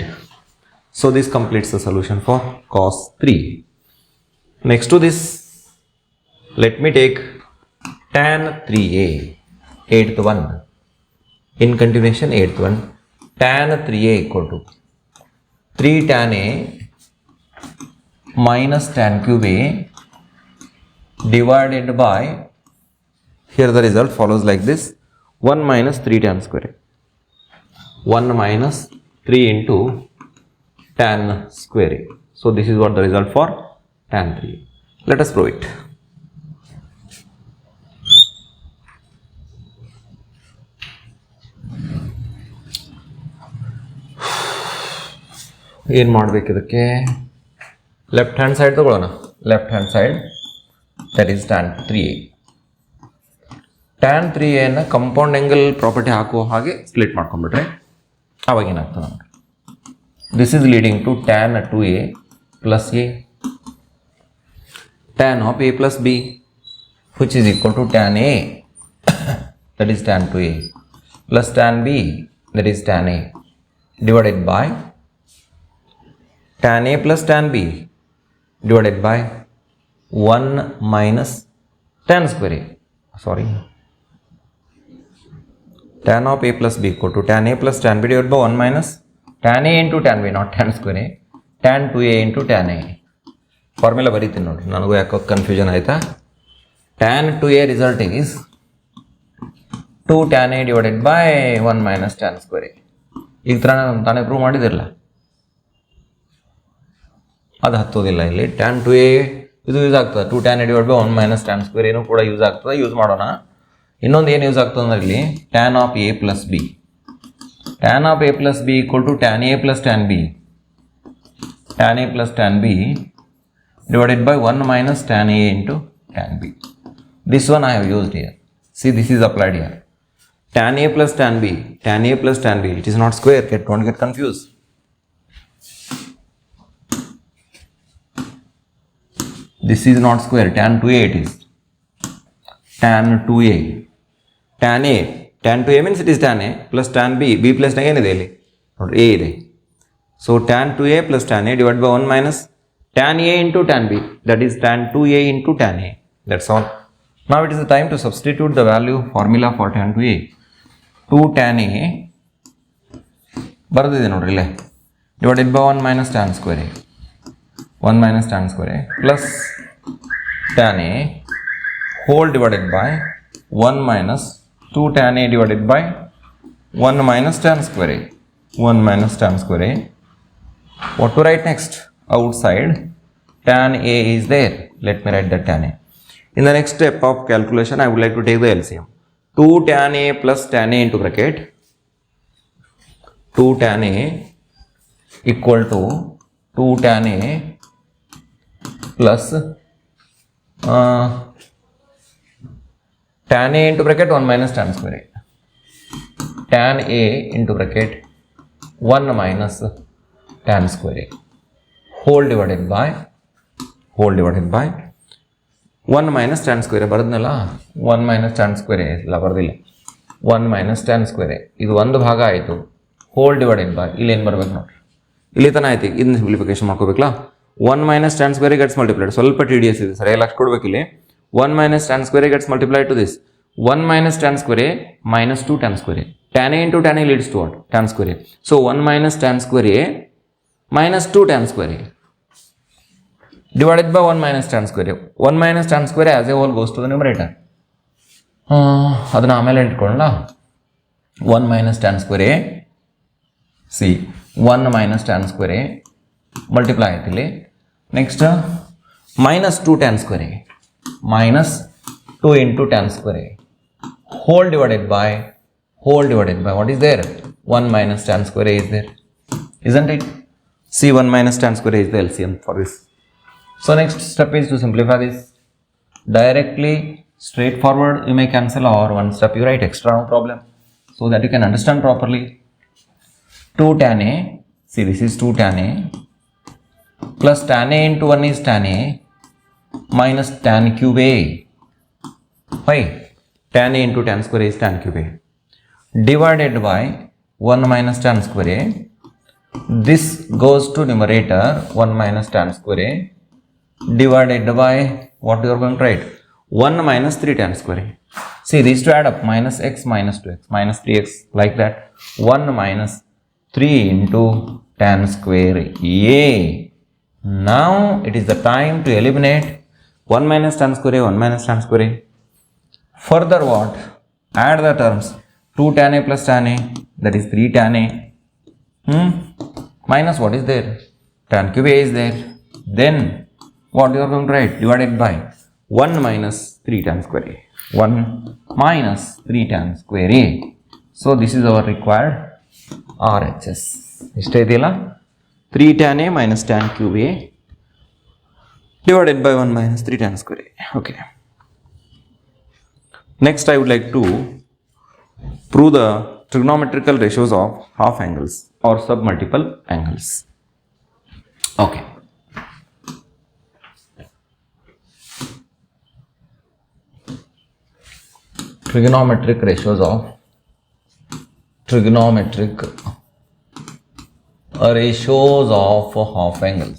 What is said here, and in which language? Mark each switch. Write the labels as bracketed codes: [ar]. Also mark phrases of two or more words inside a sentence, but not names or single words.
[en] So this completes the solution for cos 3. Next to this, let me take tan 3A, 8th one, in continuation 8th one, tan 3A equal to 3 tan A minus tan cube A divided by, here the result follows like this, 1 minus 3 tan square A. 1 minus 3 into tan square A. So this is what the result for tan 3A. Let us prove it. [kn] ಏನು ಮಾಡಬೇಕು ಇದಕ್ಕೆ, [en] left hand side [kn] ತಗೊಳ್ಳೋಣ. [en] left hand side that is tan 3A. [kn] ಟ್ಯಾನ್ 3Aನ [en] compound angle property [kn] ಹಾಕುವ ಹಾಗೆ ಸ್ಪ್ಲಿಟ್ ಮಾಡ್ಕೊಂಡ್ಬಿಟ್ರೆ ಅವಾಗ ಏನಾಗ್ತದೆ ನಮಗೆ, [en] this is leading to tan 2A plus A, tan of A plus B which is equal to tan A that is tan 2A plus tan B that is tan A ದಟ್ ಈಸ್ ಟ್ಯಾನ್ 2A ಪ್ಲಸ್ ಟ್ಯಾನ್ B ದಟ್ ಈಸ್ ಟ್ಯಾನ್ A divided by tan A plus tan B divided by 1 minus tan square A, sorry, tan of A plus B equal to tan A plus tan B divided by 1 minus tan A into tan B, not tan square A, tan 2A into tan A. [kn] ಫಾರ್ಮುಲಾ ಬರೀತೀನಿ ನೋಡಿ, ನನಗೂ ಯಾಕೋ ಕನ್ಫ್ಯೂಷನ್ ಆಯಿತಾ. [en] tan 2A result is 2 tan A divided by 1 minus tan square A. [kn] ಈಗ ತಾನೇ ಪ್ರೂವ್ ಮಾಡಿದಿರಲ್ಲ, ಅದು ಹತ್ತೋದಿಲ್ಲ ಇಲ್ಲಿ. ಟ್ಯಾನ್ 2A ಇದು ಯೂಸ್ ಆಗ್ತದೆ, [en] 2 tan A divided by 1 minus tan square [kn] ಏನೂ ಕೂಡ ಯೂಸ್ ಆಗ್ತದೆ, ಯೂಸ್ ಮಾಡೋಣ. ಇನ್ನೊಂದು ಏನು ಯೂಸ್ ಆಗ್ತದೆ ಅಂದ್ರೆ ಇಲ್ಲಿ [en] tan of A plus B, tan of A plus B equal to tan A plus tan B, tan A plus tan B divided by 1 minus tan A into tan B. This one I have used here. See, this is applied here. Tan A plus tan B, tan A plus tan B, it is not square, don't get confused. This is not square, tan 2A it is. Tan 2A. Tan A. Tan 2A means it is tan A plus tan B. B plus tan A is A. So tan 2A plus tan A divided by 1 minus tan A into tan B. That is tan 2A into tan A. That's all. Now it is the time to substitute the value formula for tan 2A. 2 tan A [kn] ಬರ್ದಿದೆ ನೋಡ್ರಿ ಇಲ್ಲೇ, [en] divided by 1 minus tan square A. 1 minus tan square A plus tan A whole divided by 1 minus 2 tan A divided by 1 minus tan square A. 1 minus tan square A. What to write next? Outside tan A is there. Let me write that tan A. In the next step of calculation, I would like to take the LCM. 2 tan A plus tan A into bracket 2 tan A equal to 2 tan A plus tan A into bracket 1 minus tan square A. Tan A into bracket 1 minus tan square A whole divided by 1 minus tan square A ಬರೆದ್ನಲ್ಲ 1 minus tan square A [kn] ಇಲ್ಲ ಬರೆದಿಲ್ಲ [en] 1 minus tan square A [kn] ಇದು ಒಂದು ಭಾಗ ಆಯಿತು [en] whole divided by [kn] ಇಲ್ಲಿ ಏನು ಬರಬೇಕು ನೋಡ್ರಿ ಇಲ್ಲಿ ತನ ಆಯ್ತು ಇದನ್ನ ಸಿಂಪ್ಲಿಫಿಕೇಶನ್ ಮಾಡ್ಕೋಬೇಕಲ್ಲ [en] 1 minus tan square A gets multiplied [kn] ಸ್ವಲ್ಪ TDS ಇದೆ ಸರಿಯಾಗಿ ಲಕ್ಷ ಕೊಡ್ಬೇಕು ಇಲ್ಲಿ [en] 1 minus tan square A gets multiplied to this 1 minus tan square A minus 2 tan square A. Tan A into tan A leads to what? Tan square A. So 1 minus tan square A minus 2 tan square A divided by 1 minus tan square A. 1 minus tan square A as a whole goes to the numerator. [kn] ಅದನ್ನ ಆಮೇಲೆ ಇಟ್ಕೊಳ್ಳೋಣ [en] 1 minus tan square A see 1 minus tan square A multiply [kn] ಆಯ್ತು ಇಲ್ಲಿ [en] ನೆಕ್ಸ್ಟ್ minus 2 tan square A minus 2 into tan square A whole divided by what is there 1 minus tan square A is there, isn't it? See 1 minus tan square A is the LCM for this. So next step is to simplify this directly straightforward. You may cancel or one step you write extra, no problem, so that you can understand properly. 2 tan A, see this is 2 tan A plus tan A into 1 is tan A minus tan cube A. Why? Tan A into tan square A is tan cube A divided by 1 minus tan square A. This goes to numerator 1 minus tan square A divided by what you are going to write 1 minus 3 tan square A. See these two add up minus x minus 2x minus 3x like that 1 minus 3 into tan square A. Now it is the time to eliminate 1 minus tan square A 1 minus tan square A. Further what? Add the terms 2 tan A plus tan A, that is 3 tan A minus what is there? Tan cube A is there. Then what you are going to write? Divided by 1 minus 3 tan square A. 1 minus 3 tan square A. So this is our required RHS. [kn] ಇಷ್ಟೇ ಇದೆಯಲ್ಲ [en] 3 tan A minus tan cube A divided by 1 minus 3 tan square A. Okay. Next I would like to prove the trigonometrical ratios of half angles or submultiple angles. Okay. Trigonometric ratios of half angles.